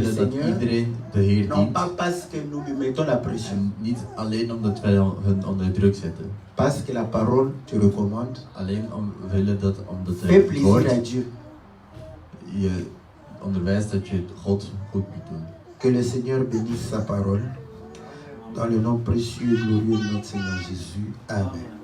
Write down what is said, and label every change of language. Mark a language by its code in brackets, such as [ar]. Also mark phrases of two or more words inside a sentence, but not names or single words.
[nl] willen dat [fr] Seigneur, [nl] iedereen de Heer [fr] non [nl] dient. [fr] pas parce que nous lui mettons la pression, [nl] En niet alleen omdat wij hun onder druk zetten. [fr] parce que la parole te recommande. [nl] Alleen omdat [fr] Fais [nl] het [fr] plaisir [nl] woord [fr] à Dieu. [nl] je onderwijst dat je God goed moet doen. [fr] Que le Seigneur bénisse sa parole. Dans le nom précieux et glorieux de notre Seigneur Jésus. Amen.